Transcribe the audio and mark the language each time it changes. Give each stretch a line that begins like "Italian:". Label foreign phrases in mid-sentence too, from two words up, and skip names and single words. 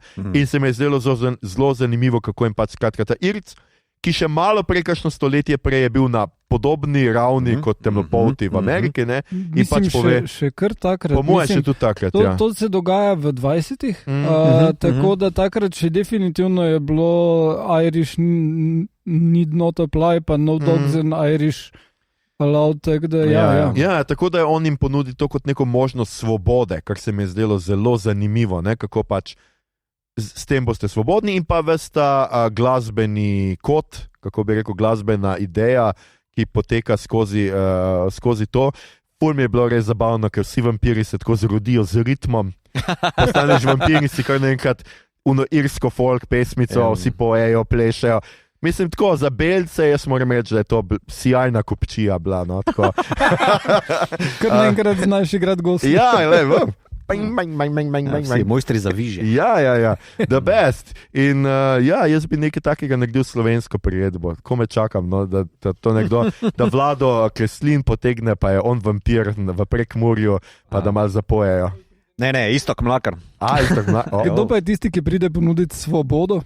Slovenian: In se mi je zdelo zelo zanimivo, kako jim pač skratka ta Irc, ki še malo prej, kakšno stoletje prej je bil na podobni ravni kot temnopolti v Ameriki. Ne? In mislim, pač pove, še kar takrat. Po mojem še tudi takrat, to, ja. To se dogaja v 20-ih, tako da takrat še definitivno je bilo
English: Irish need not apply,
Slovenian: pa
English: no dogs in Irish allowed,
Slovenian: tako da Ja, tako da on jim ponudi to kot neko možnost svobode, kar se mi je zdelo zelo zanimivo, ne? Kako pač s tem boste svobodni in pa vesta glasbeni kot, kako bi rekel, glasbena ideja, ki poteka skozi to. Ful mi je bilo res zabavno, ker vsi vampiri se tako zrodijo z ritmom. Postaneš vampir in si kar naenkrat irsko folk pesmico, vsi pojejo, plešejo. Mislim, tako, za belce jaz moram reči, da je to sjajna kupčija bila. No, kar naenkrat znaš igrati gosti. Ja, Vsi mojstri za vižje. Ja,
English: the best.
Slovenian: In jaz bi nekaj takega naredil slovensko priredbo. Ko me čakam, no, da to nekdo, da Vlado Kreslin potegne, pa je on vampir v Prekmurju, pa da malo zapojejo. Ne, Iztok Mlakar. Iztok Mlakar. Kdo pa je tisti, ki pride ponuditi svobodo?